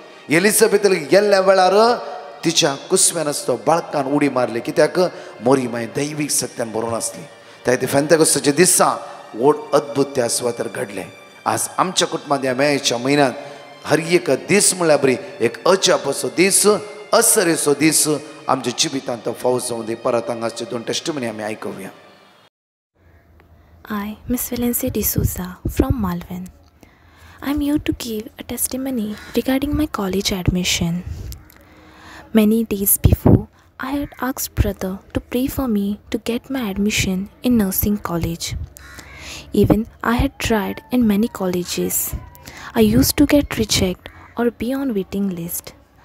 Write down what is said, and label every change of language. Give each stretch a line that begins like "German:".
Konkani: एलिझाबेथाक गेल्ल्या वेळार तिच्या कुस्म्यान आसतो बाळकान उडी मारली. कित्याक मोरी माय दैवीक सत्यान भरोन आसली. त्या फेंतकोस्ताच्या दिसा व्हड अद्भुत त्या सुवातेर घडलें. आज आमच्या कुटुंबांत ह्या मेयाच्या म्हयन्यांत हर एक दीस म्हळ्यार बरी एक अजापाचो दीस, असरेचो दीस आमच्या जिवितांत फावो जावं दी. परत हांगाचे 2 टेस्टिमनी आमी आयकुया.
English: I, Miss Valencia D'Souza from Malvern. I'm here to give a testimony regarding my college admission. Many days before, I had asked brother to pray for me to get my admission in nursing college. Even I had tried in many colleges. I used to get rejected or be on waiting list.